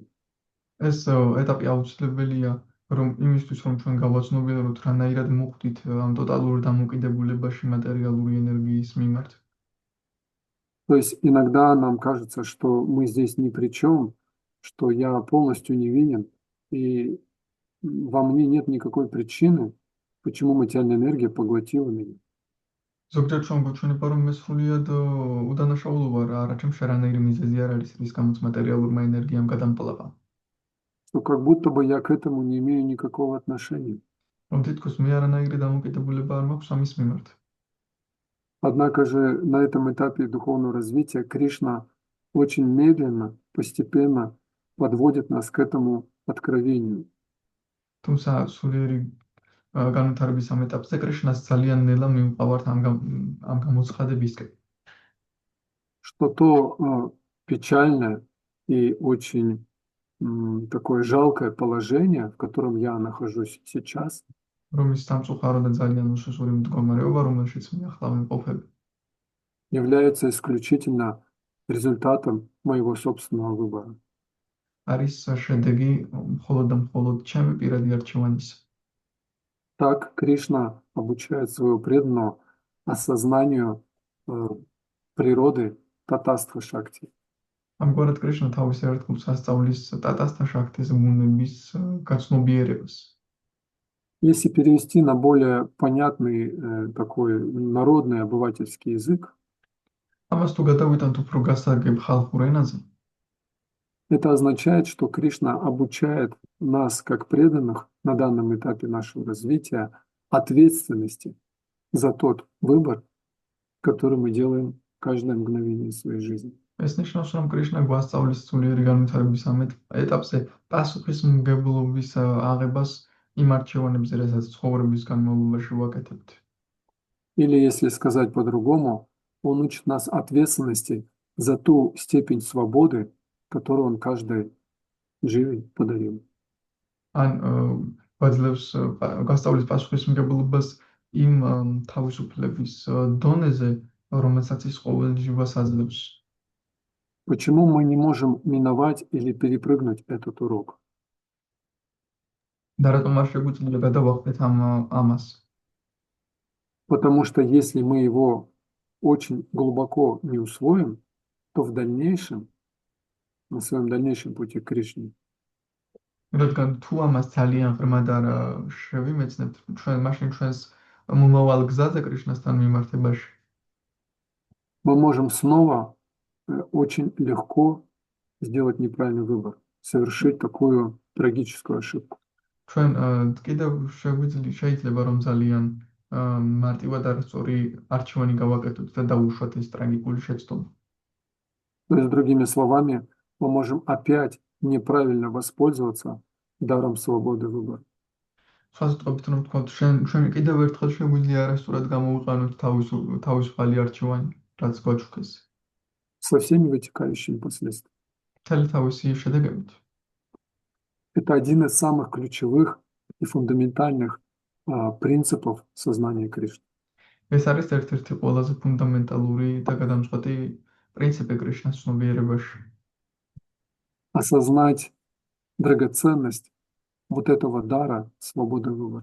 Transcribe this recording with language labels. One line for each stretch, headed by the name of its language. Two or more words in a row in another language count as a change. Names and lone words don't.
Georgian: ეს ეტაპი აუცილებელია, რომ იმისთვის, რომ ჩვენ გავაცნობიეროთ, რანაირად მოხვდით ამ ტოტალურ დამოკიდებულებაში მატერიალური ენერგიის მიმართ.
Russian: То есть иногда нам кажется, что мы здесь ни при чем, что я полностью невинен, и во мне нет никакой причины, почему материальная энергия поглотила меня.
Georgian: ზოგჯერ ჩვენ გვეჩვენება, რომ მე სრულიად უდანაშაულობა რა, არაჩემ შერანაირი მიზეზი არ არის, რის გამოც მატერიალურმა ენერგიამ გადამკლავა.
Russian: Что как будто бы я к этому не имею никакого отношения.
Georgian: რომ თითქოს მე არანაირი დამოკიდებულება არ მაქვს ამის მიმართ.
Russian: Однако же на этом этапе духовного развития Кришна очень медленно, постепенно подводит нас к этому откровению.
Georgian: თუმცა სულიერი განვითარების ამ ეტაპზე კრიშნას ძალიან ნელა მივყავართ ამ გამოცხადებისკენ.
Russian: Что то печальное и очень такое жалкое положение, в котором я нахожусь сейчас,
Georgian: რომ ის სამწუხარო და ძალიან უშიშური მდგომარეობა, რომელშიც მე ახლა ვიმყოფები,
Russian: является исключительно результатом моего собственного выбора.
Georgian: არის შედეგი მხოლოდ და მხოლოდ ჩემი პირადი არჩევანისა.
Russian: Так Кришна обучает своего преданного осознанию природы
Sanskrit: तटस्थ शक्ति.
Georgian: ამგვარად კრიშნა თავის ერთგულს ასწავლის
Sanskrit: तटस्थ शक्ति
Georgian: ბუნების გაცნობიერებას.
Russian: Если перевести на более понятный такой народный обывательский язык,
Georgian: ამას თუ გადავიტანთ უფრო გასაგებ ხალხურ ენაზე,
Russian: это означает, что Кришна обучает нас, как преданных, на данном этапе нашего развития, ответственности за тот выбор, который мы делаем каждое мгновение своей жизни.
Georgian: ეს ნიშნავს, რომ კრიშნა გვასწავლის სულიერი განვითარების ამ ეტაპზე პასუხისმგებლობის აღებას იმ არჩევანებზე, რასაც ცხოვრების განმავლობაში ვაკეთებთ.
Russian: Или, если сказать по-другому, он учит нас ответственности за ту степень свободы, которую он каждой живи подарил.
Georgian: ან გვაძლევს გასწავლის პასუხისმგებლობას იმ თავისუფლების დონეზე, რომელსაც ის ყოველ ჯივას აძლევს.
Russian: Почему мы не можем миновать или перепрыгнуть этот урок?
Georgian: და რატომ არ შეგვიძლია გადავახტეთ ამას?
Russian: Потому что если мы его очень глубоко не усвоим, то в дальнейшем, на своем дальнейшем пути к Кришне,
Georgian: რადგან თუ ამას ძალიან ღრმად არ შევიმეცნებთ, მაშინ ჩვენს მომავალ გზაზე კრიშნასთან მიმართებაში
Russian: мы можем снова очень легко сделать неправильный выбор, совершить такую трагическую ошибку.
Georgian: ჩვენ კიდევ შეიძლება რომ ძალიან მარტივად არ სწორი არჩევანი გავაკეთოთ და დაუშვათ ეს ტრაგიკული შეცდომა.
Russian: То есть, другими словами, мы можем опять неправильно воспользоваться даром свободы выбора.
Georgian: სხვა სიტყვებით რომ ვთქვათ, ჩვენ კიდევ ერთხელ შეგვიძლია არასწორად გამოვიყენოთ თავისუფალი არჩევანი, რაც გვაჩუქეს.
Russian: Со всеми вытекающими последствиями.
Georgian: მთელი თავისი შედეგებით.
Russian: Это один из самых ключевых и фундаментальных принципов сознания Кришны.
Georgian: ეს არის ერთ-ერთი ყველაზე ფუნდამენტალური და გადამწყვეტი პრინციპი კრიშნას ცნობიერებაში.
Russian: Осознать драгоценность вот этого дара свободы выбора.